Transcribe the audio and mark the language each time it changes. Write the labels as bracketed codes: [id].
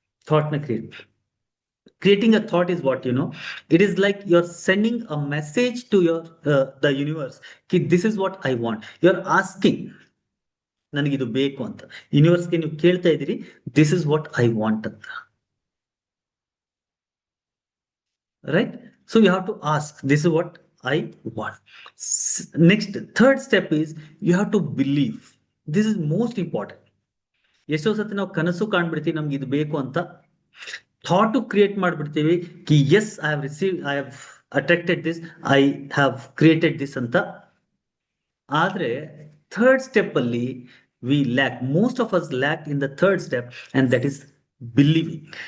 [en] Thought ನ creating a thought is what, you know, it is like you're sending a message to your the universe ki this is what I want. You're asking [kn] ನನಗಿದು ಬೇಕು ಅಂತ ಯೂನಿವರ್ಸ್ಗೆ ನೀವು ಕೇಳ್ತಾ ಇದ್ದೀರಿ, [en] this is what I want [kn] ಅಂತ. [en] Right? So you have to ask, this is what I want. Next, third step is you have to believe. This is most important. [kn] ಎಷ್ಟೋ ಸತಿ ನಾವು ಕನಸು ಕಾಣ್ಬಿಡ್ತೀವಿ ನಮ್ಗೆ ಇದು ಬೇಕು ಅಂತ, thought create ಮಾಡ್ಬಿಡ್ತೀವಿ Ki [en] as I have receive, I have attracted this, I have created this [kn] ಅಂತ. ಆದ್ರೆ ಥರ್ಡ್ ಸ್ಟೆಪ್ ಅಲ್ಲಿ [en] We lack, most of us lack in the third step, and that is believing.